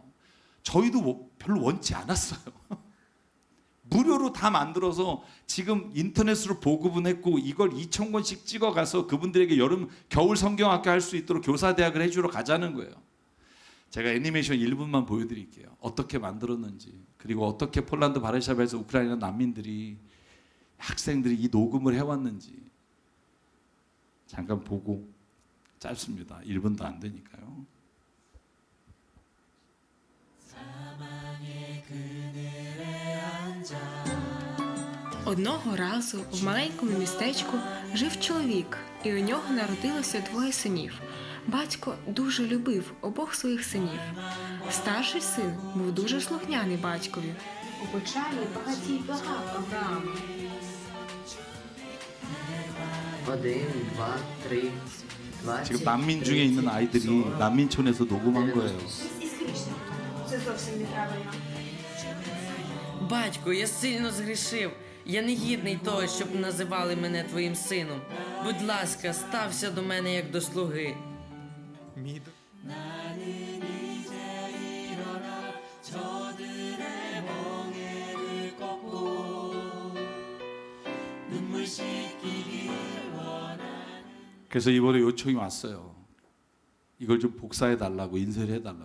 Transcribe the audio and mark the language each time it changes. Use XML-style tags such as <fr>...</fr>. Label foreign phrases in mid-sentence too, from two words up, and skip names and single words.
<ko>저희도 별로 원치 않았어요. 무료로 다 만들어서 지금 인터넷으로 보급은 했고 이걸 2,000권씩 찍어가서 그분들에게 겨울 성경학교 할 수 있도록 교사대학을 해주러 가자는 거예요. 제가 애니메이션 1분만 보여드릴게요. 어떻게 만들었는지, 그리고 어떻게 폴란드 바르샤바에서 우크라이나 난민들이, 학생들이 이 녹음을 해왔는지 잠깐 보고, 짧습니다. 1분도 안 되니까요.</ko> <uk>Одного разу в маленькому містечку жив чоловік, і у нього народилося двоє синів. Батько дуже любив обох своїх синів. Старший син був дуже слухняний батькові. У печалі багатій благав Авраама. 1, 2, 3, 20.</uk> <ko>지금 난민 중에 있는 아이들이 난민촌에서 녹음한 거예요.</ko> <uk>Це зовсім неправильно. Батько, я сильно згрішив. Я не гідний того, щоб називали мене твоїм сином. Будь ласка, стався до мене як до слуги.</uk> <ko>그래서 이번에 요청이 왔어요. 이걸 좀 복사해 달라고, 인쇄해 달라고.</ko>